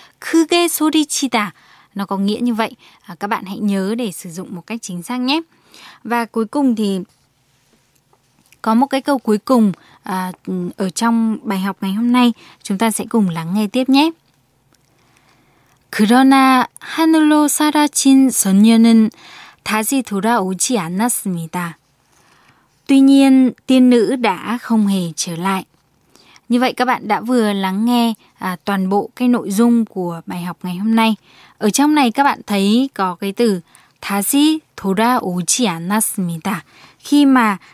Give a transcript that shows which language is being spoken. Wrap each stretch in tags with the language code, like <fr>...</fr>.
<ko>크게 소리치다</ko> <vi>nó có nghĩa như vậy. Các bạn hãy nhớ để sử dụng một cách chính xác nhé. Và cuối cùng thì có một cái câu cuối cùng ở trong bài học ngày hôm nay, chúng ta sẽ cùng lắng nghe tiếp nhé.</vi> <ko>그러나 하늘로 사라진 선녀는 다시 돌아오지 않았습니다.</ko> <vi>Tuy nhiên, tiên nữ đã không hề trở lại. Như vậy các bạn đã vừa lắng nghe toàn bộ cái nội dung của bài học ngày hôm nay. Ở trong này các bạn thấy có cái từ</vi> <ko>다시 돌아오지 않았습니다.</ko> <vi>Khi mà</vi>